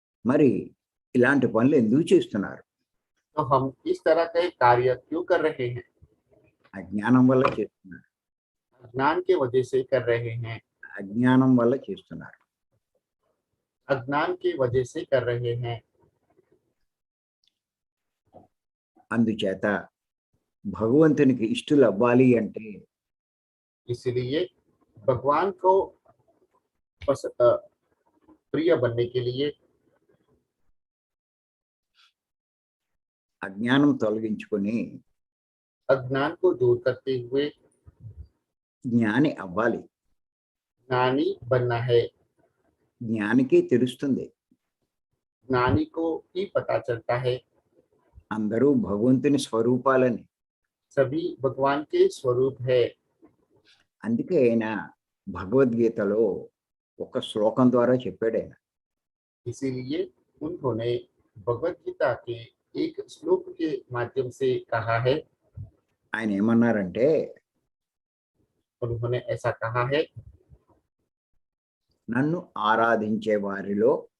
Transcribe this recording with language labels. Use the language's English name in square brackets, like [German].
[Telugu] మరి ఇలాంటి పనులు ఎందుకు చేస్తున్నారు? [Hindi] तो हम इस तरह के कार्य क्यों कर रहे हैं? [Telugu] అజ్ఞానం వల్ల చేస్తున్నారు. [Hindi] अज्ञान के वजह से कर रहे हैं। [Telugu] అజ్ఞానం వల్ల చేస్తున్నారు. [Hindi] अज्ञान की वजह से कर रहे हैं। [Telugu] అందుచేత భగవంతునికి ఇష్టలు అవ్వాలి అంటే [Hindi] इसलिए भगवान को प्रिय बनने के लिए [Telugu] అజ్ఞానం తొలగించుకొని [Hindi] अज्ञान को दूर करते हुए [Telugu] జ్ఞాని అవ్వాలి. [Hindi] ज्ञानी बनना है। [Telugu] జ్ఞానికి తెలుస్తుంది [Hindi] ज्ञानी को ही पता चलता है [Telugu] అందరూ భగవంతుని స్వరూపాలని. [Hindi] सभी भगवान के स्वरूप है। [Telugu] అందుకే ఆయన భగవద్గీతలో ఒక శ్లోకం ద్వారా చెప్పాడు. ఆయన [Hindi] इसीलिए उन्होंने भगवत गीता के एक श्लोक के माध्यम से कहा है। [Telugu] ఆయన ఏమన్నారంటే, [Hindi] उन्होंने ऐसा कहा है, [Telugu] నన్ను ఆరాధించే వారిలో